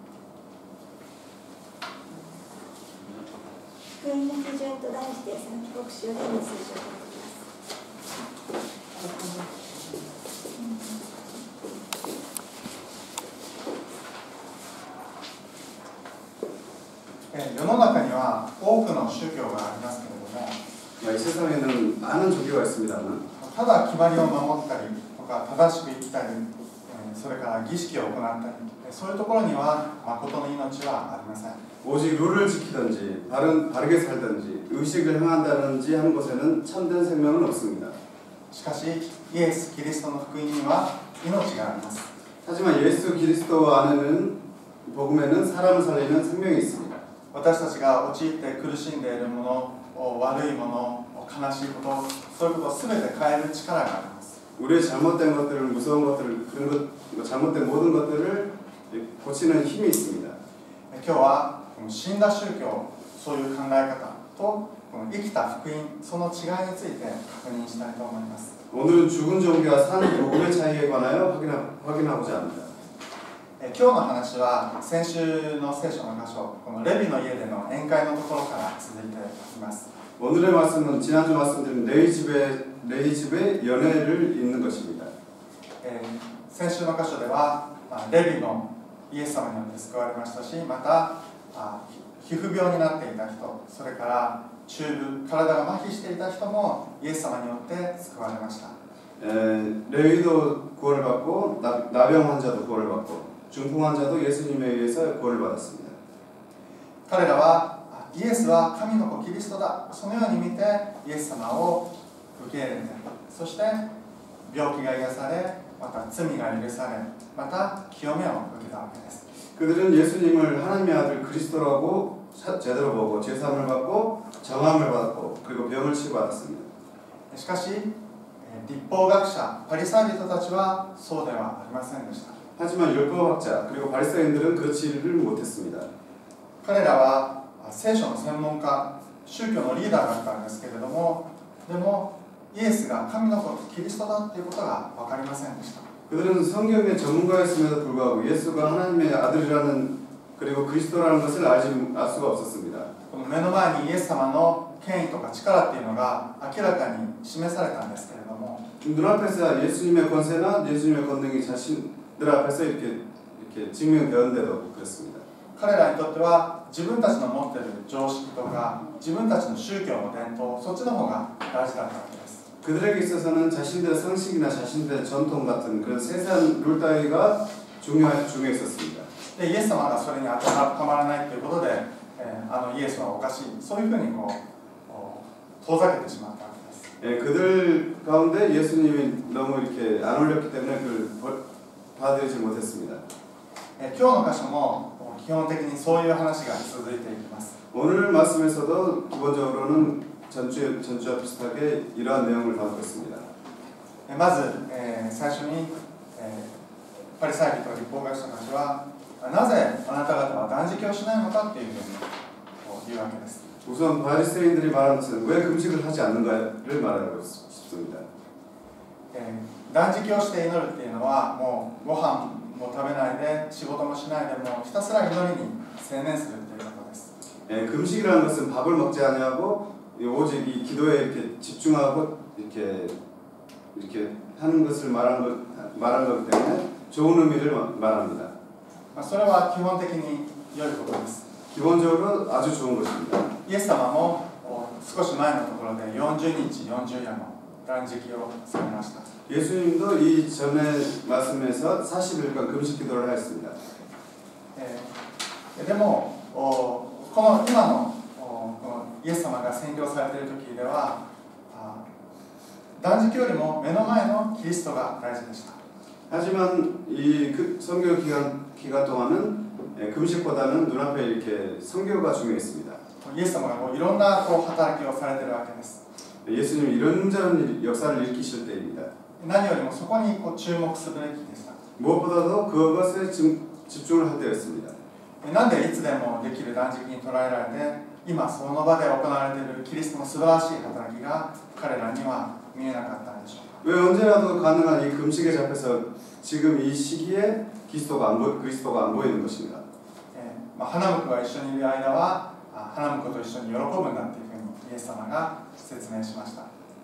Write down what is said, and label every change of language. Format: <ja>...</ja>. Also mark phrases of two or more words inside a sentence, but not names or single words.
<ja>福音の基準と題して、その帰国集でメッセージを送ります。世の中には多くの宗教がありますけれども、</ja> <ko>이세상에는 많은 종교가 있습니다만,</ko> <ja>ただ決まりを守ったりとか正しく生きたり、 それから儀式を行ったり、そういうところには誠の命はありません。</ja> <ko>오직 룰을 지키든지 바르게 살든지 의식을 행한다든지 하는 것에는 참된 생명은 없습니다.</ko> <ja>しかしイエス・キリストの福音には命があります。</ja> <ko>하지만 예수 그리스도 안에는 복음에는 사람을 살리는 생명이 있습니다.</ko> <ja>私たちが陥って苦しんでいるもの、悪いもの、悲しいこと、そういうことを全て変える力があります。</ja> <ko>우리의 잘못된 것들을 무서운 것들을 그런 것 잘못된 모든 것들을 고치는 힘이 있습니다.</ko> <ja>今日はこの死んだ宗教、そういう考え方とこの生きた福音、その違いについて確認したいと思います。</ja> <ko>오늘은 죽은 종교와 산 복음의 차이에 관하여 확인하고자 합니다.</ko> <ja>今日の話は先週の聖書の箇所、このレビの家での宴会のところから続いています。</ja> <ko>오늘의 말씀은 지난주 말씀드린 레이 집의 연회를 읽는 것입니다.</ko> <ja>先週の箇所ではレビのイエス様によって救われましたし、また皮膚病になっていた人、それから中部、体が麻痺していた人もイエス様によって救われました。</ja> <ko>레위도 구원을 받고 나병 환자도 구원을 받고 중풍 환자도 예수님에 의해서 구원을 받았습니다.</ko> <ja>彼らはイエスは神の子キリストだ、そのように見てイエス様を受け入れて、そして病気が癒され、また罪が許され、また清めを受けたわけです。</ja> <ko>그들은 예수님을 하나님의 아들 그리스도라고 제대로 보고 제사함을 받고 정함을 받았고 그리고 병을 치유받았습니다.</ko> <ja>しかし律法学者パリサイ人たちはそうではありませんでした。</ja> <ko>하지만 율법학자 그리고 바리새인들은 그렇지를 못했습니다.</ko> <ja>彼らは聖書の専門家、宗教のリーダーだったんですけれども、でもイエスが神の子キリストだということが分かりませんでした。</ja> <ko>그들은 성경의 전문가였음에도 불구하고 예수가 하나님의 아들이라는 그리고 그리스도라는 것을 알 수가 없었습니다.</ko> <ja>この目の前にイエス様の権威とか力っていうのが明らかに示されたんですけれども、</ja> <ko>눈앞에서 예수님의 권세나 예수님의 권능이 자신들 앞에서 이렇게 증명되었는데도 그렇습니다.</ko> <ja>彼らにとっては自分たちの持っている常識とか自分たちの宗教の伝統、そっちの方が大事だったわけです。</ja> <ko>그들에게 있어서는 자신들의 성식이나 자신들의 전통 같은 그런 세상 룰 따위가 중요했었습니다.</ko> <ja>でイエス様がそれに当てはまらないということで、イエスはおかしい、そういうふうに遠ざけてしまったわけです。</ja> <ko>그들 가운데 예수님이 너무 이렇게 안 어울렸기 때문에 그걸 받아들이지 못했습니다.</ko> <ja>今日の箇所も基本的にそういう話が続いていきます。</ja> <ko>오늘 말씀에서도 기본적으로는 전주와 비슷하게 이러한 내용을 담고 있습니다.</ko> <ja>まず、最初に、パリサイ人と律法学者たちはなぜあなた方は断食をしないのかっていうふうに言うわけです。</ja> <ko>우선 바리새인들이 말하는 것은 왜 금식을 하지 않는가를 말하고 싶습니다.</ko> <ja>断食をして祈るっていうのはもうご飯も食べないで仕事もしないでもうひたすら祈りに専念するということです。</ja> <ko>금식이라는 것은 밥을 먹지 아니하고 오직 이 기도에 이렇게 집중하고 이렇게 하는 것을 말한 거기 때문에 좋은 의미를 말합니다.</ko> <ja>それは基本的に良いことです。</ja> <ko>기본적으로 아주 좋은 것입니다.</ko> <ja>イエス様も少し前のところで40日40夜の断食をされました。</ja> <ko>예수님도 이 전에 말씀에서 40일간 금식 기도를 하였습니다.</ko> <ja>でもこの今のイエス様が宣教されている時では断食よりも目の前のキリストが大事でした。</ja> <ko>하지만 이 선교 기간 동안은 금식보다는 눈앞에 이렇게 선교가 중요했습니다.</ko> <ja>イエス様がいろんな働きをされているわけです。</ja> <ko>예수님이 이런저런 역사를 일으키실 때입니다.</ko> <ja>何よりもそこに注目すべきでした。</ja> <ko>무엇보다도 그것에 집중을 할 때였습니다.</ko> <ja>なんでいつでもできる断食に捉えられて今その場で行われているキリストの素晴らしい働きが彼らには見えなかったんでしょうか。</ja> <ko>왜 언제라도 가능한 이 금식에 잡혀서 지금 이 시기에 그리스도가 안 보이는 것입니다.</ko> <ja>花婿が一緒にいる間は花婿と一緒に喜ぶんだっていうふうにイエス様が説明しました。</ja>